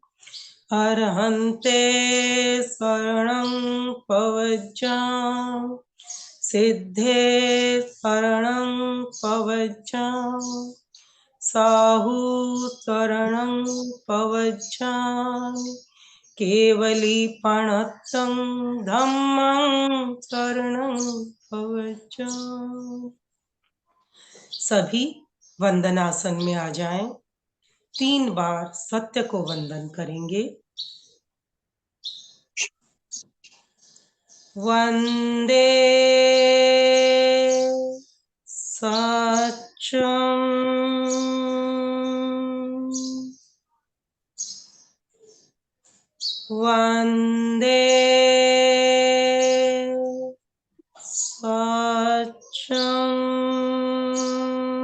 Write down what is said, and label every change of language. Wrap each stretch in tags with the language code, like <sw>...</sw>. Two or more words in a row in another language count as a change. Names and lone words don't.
<pra>अर्हन्ते शरणं पवज्जामि, सिद्धे शरणं पवज्जामि, साहु शरणं पवज्जामि, केवलीपणतं धम्मं शरणं पवज्जामि।</pra> <hi>सभी वंदनासन में आ जाएं। 3 बार सत्य को वंदन करेंगे।</hi> <sa>वंदे सत्यम वंदे सत्यम</sa>